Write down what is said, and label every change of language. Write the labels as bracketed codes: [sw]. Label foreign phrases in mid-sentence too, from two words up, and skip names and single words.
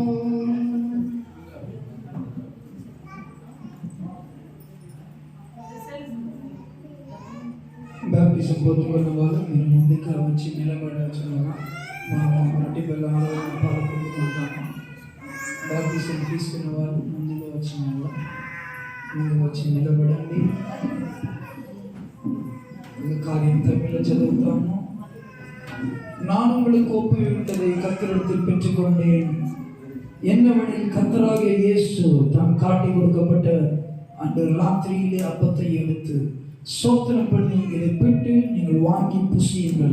[te] బాప్టిజం పొందుకున్న వాళ్ళు మీరు ముందుగా వచ్చి నిలబడాల్సిందిగా మా మట్టి పిల్లలు పాల్గొంటున్నాము. బాప్టిజం తీసుకున్న వాళ్ళు ముందుగా వచ్చి నిలబడండి. కార్యం తమిళ చదువుతాము. [ta] நான் உங்களுக்கு ஒப்புவித்ததை கர்த்தரிடத்தில் பெற்றுக்கொண்டேன். என்னவெனில் கர்த்தராகிய இயேசு தாம் காட்டி கொடுக்கப்பட்ட அன்று ராத்திரியிலே அப்பத்தை எடுத்து சோத்திரம் பண்ணி இதை பிட்டு நீங்கள் வாங்கி புசியுங்கள்.